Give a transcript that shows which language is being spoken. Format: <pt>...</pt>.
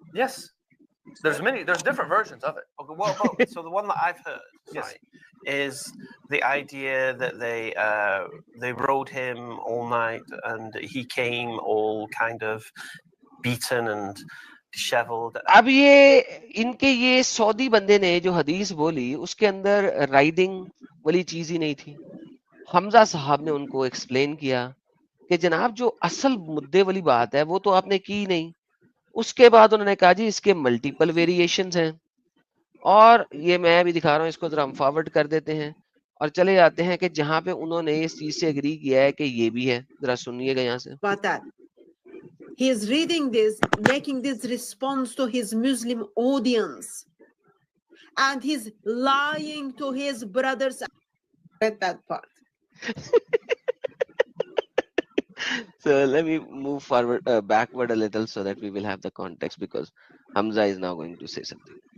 <en>Yes, there's different versions of it. Okay, well, so the one that I've heard, Yes. is the idea that they rode him all night and he came all kind of beaten and disheveled.</en> <ur>اب یہ ان کے یہ سعودی بندے نے جو حدیث بولی اس کے اندر رائڈنگ والی چیز ہی نہیں تھی. حمزہ صاحب نے ان کو ایکسپلین کیا کہ جناب جو اصل مدے والی بات ہے وہ تو آپ نے کی نہیں. اس کے بعد انہوں نے کہا جی اس کے ملٹیپل ویریشنز ہیں, اور یہ میں بھی دکھا رہا ہوں, اس کو ذرا ہم فارورڈ کر دیتے ہیں اور چلے جاتے ہیں کہ جہاں پہ انہوں نے اس چیز سے اگری کیا ہے کہ یہ بھی ہے. ذرا سنیے گا یہاں سے.</ur> <en>About that. He is reading this, making this response to his Muslim audience. And he's lying to his brothers. Read that part. So let me move forward, backward a little, so that we will have the context, because Hamza is now going to say something.</en>